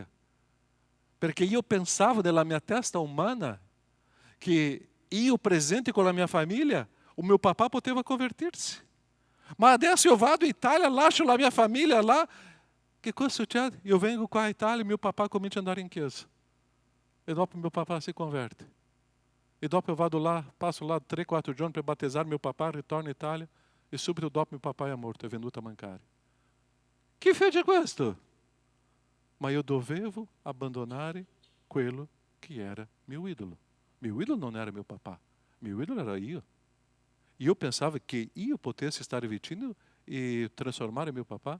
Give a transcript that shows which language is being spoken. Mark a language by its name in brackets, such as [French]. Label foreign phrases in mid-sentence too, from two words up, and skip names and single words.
[Italian] Perché io pensavo nella mia testa umana che io presente con la mia famiglia, [Portuguese] o meu [Italian] papà poteva convertir-se. Ma adesso io vado in Italia, lascio la mia famiglia lá. Che cosa succede? Io vengo qua in Italia e mio papà comincia a andare in chiesa. E dopo meu papà si converte. E dopo eu vado lá, passo lá 3-4 giorni per battezzare mio papà, ritorno in Italia e subito dopo mio papà è morto, è venuto a mancare. Che fece questo? Ma io dovevo abbandonare quello che era mio idolo. Mio idolo non era mio papà, mio idolo era io. Io pensavo che io potessi stare vicino e trasformare mio papà.